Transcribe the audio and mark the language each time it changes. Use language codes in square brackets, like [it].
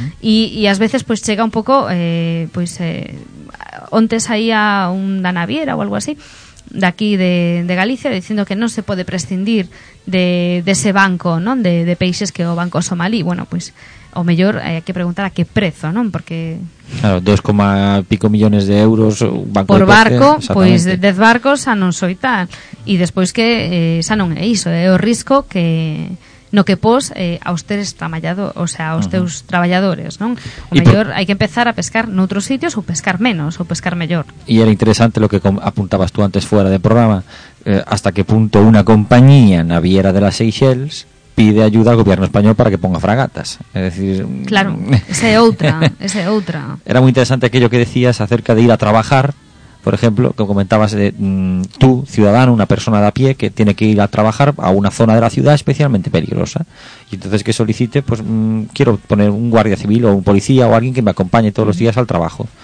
[gl] E ás veces pois chega un pouco onte saía un da Naviera ou algo así, de aquí de Galicia, dicindo que non se pode prescindir de ese banco, non? De peixes que o banco somalí. Bueno, pois o mellor hai que preguntar a que prezo, non? Porque claro, 2,5 millóns de euros banco por barco, pois 10 barcos xa non soi tal. E despois que xa non é iso, é o risco que no que pos aos teus traballado, o sea, aos teus traballadores, non? O mellor hai que empezar a pescar noutros sitios ou pescar menos ou pescar mellor. [es] E era interesante lo que apuntabas tú antes fuera de programa, hasta que punto unha compañía naviera de las Seychelles pide ayuda al gobierno español para que ponga fragatas. Es decir, claro, esa es otra. Era muy interesante aquello que decías acerca de ir a trabajar, por ejemplo, que comentabas de tú, ciudadano, una persona de a pie que tiene que ir a trabajar a una zona de la ciudad especialmente peligrosa, y entonces que solicite, pues quiero poner un guardia civil o un policía o alguien que me acompañe todos los días al trabajo.